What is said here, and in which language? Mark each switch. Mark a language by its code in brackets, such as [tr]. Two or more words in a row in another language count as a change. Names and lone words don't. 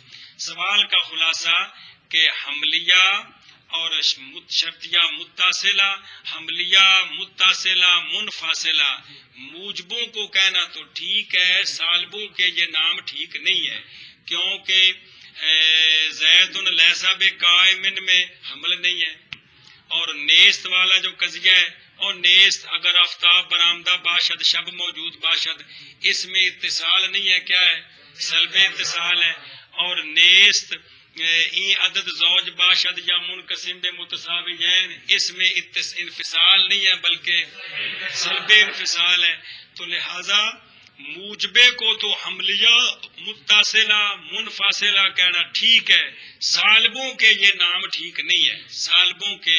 [ur] سوال کا خلاصہ کہ حملیہ اور شرطیہ متصلہ، حملیہ متصلہ منفصلہ، موجبوں کو کہنا تو ٹھیک ہے، سالبوں کے یہ نام ٹھیک نہیں ہے کیونکہ [ar] زید لیس بقائم [ur] میں حمل نہیں ہے، اور نیست والا جو قضیہ ہے اور [fa] نیست اگر آفتاب برآمدہ باشد شب موجود باشد، [ur] اس میں اتصال نہیں ہے، کیا ہے؟ سلب اتصال ہے. اور [fa] نیست این عدد زوج باشد یا منقسم بے متساویین، [ur] اس میں انفصال نہیں ہے بلکہ سلب انفصال ہے. تو لہذا موجبے کو تو حملیہ متصلہ منفصلہ کہنا ٹھیک ہے، سالبوں کے یہ نام ٹھیک نہیں ہے. سالبوں کے